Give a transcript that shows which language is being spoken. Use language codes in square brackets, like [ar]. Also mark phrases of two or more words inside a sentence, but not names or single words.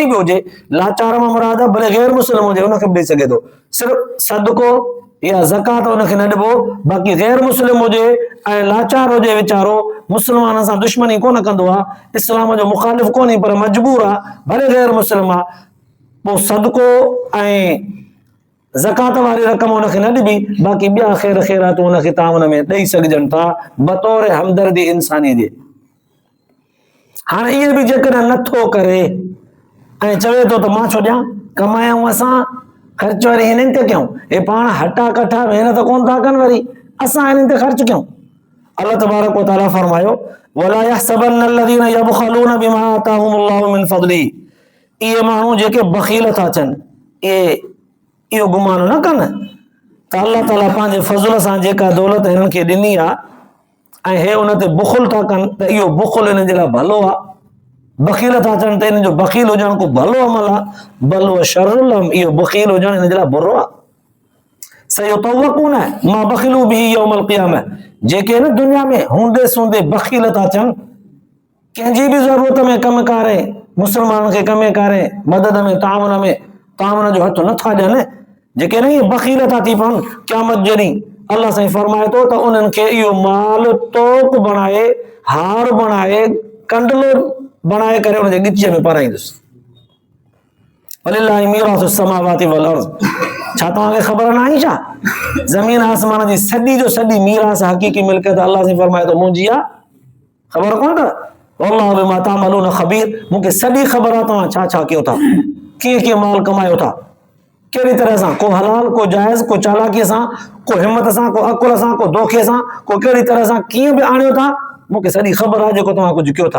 [sd] बि हुजे, लाचार मां मुराद आहे भले गैर मुस्लिम हुजे उनखे बि ॾेई सघे थो, सिर्फ़ु सदको या ज़कात उनखे न ॾिबो, बाक़ी गैर मुस्लिम हुजे ऐं लाचार हुजे वीचारो, मुस्लमाननि सां दुश्मनी कोन कंदो आहे, इस्लाम जो मुखालिफ़ कोन्हे, पर मजबूर आहे, भले गैर मुस्लिम आहे, पोइ सदको ऐं ज़कात वारी रक़म उनखे न ॾिबी, बाक़ी ॿिया ख़ैर ख़ैरात उनखे तावन में ॾेई सघजनि था बतौर हमदर्दी इंसानी जे। हाणे इहे बि जेकॾहिं नथो करे ऐं चवे थो त मां छो ॾियां, कमायूं असां, ख़र्च वरी हिननि ते कयूं, हे पाण हटा कठा महिनत कोन था कनि, वरी असां हिननि ते ख़र्च कयूं। [ar] الله تبارك وتعالى फरमायो, ولا يحسبن الذين يبخلون بما آتاهم الله من فضله, [sd] इहे माण्हू जेके बख़ील था अचनि, इहो गुमान न कनि त अल्लाह ताला पंहिंजे फज़ल सां जेका दौलत हिननि खे ॾिनी आहे ऐं हे उन ते बुख़ुल था कनि त इहो बुख़ुल हिननि जे लाइ भलो आहे, बख़ील था अचनि त हिननि जो बख़ील हुजणु को भलो अमल आहे, [ar] بل و شر لهم, [sd] इहो बख़ील हुजणु हिन जे लाइ बुरो आहे। [ar] سيطوقون ما بخلوا به يوم القيامة, [sd] जेके न दुनिया में हूंदे सूंदे बख़ील था अचनि, कंहिंजी बि ज़रूरत में कमु कारे, मुस्लमाननि खे कमु कारे, मदद में, तावन जो हथ नथा ॾियनि, जेके न इहे बख़ील था थी पवनि, क़यामत जॾहिं अल्लाह साईं फरमाए थो त उन्हनि खे इहो माल तोप बणाए, हार बणाए, कंडलो बणाए करे उनजे गिचीअ में पाराईंदुसि। [ar] ولله ميراث السماوات والأرض, [sd] छा तव्हांखे ख़बर न आहे छा, ज़मीन आसमान जी सॼी जो सॼी मीरास हक़ीक़ी मिल्कियत अल्लाह साईं फरमाए थो मुंहिंजी आहे, ख़बर कोन अथव, [ar] والله بما تعملون خبير, [sd] मूंखे सॼी ख़बर आहे तव्हां छा छा कयो था, कीअं कीअं माल कमायो था, कहिड़ी तरह सां, को हलाल, को जाइज़, को चालाकीअ सां, को हिम्मत सां, को अकुल सां, को धोखे सां, को कहिड़ी तरह सां कीअं बि आणियो था, मूंखे सॼी ख़बर आहे जेको तव्हां कुझु कयो था।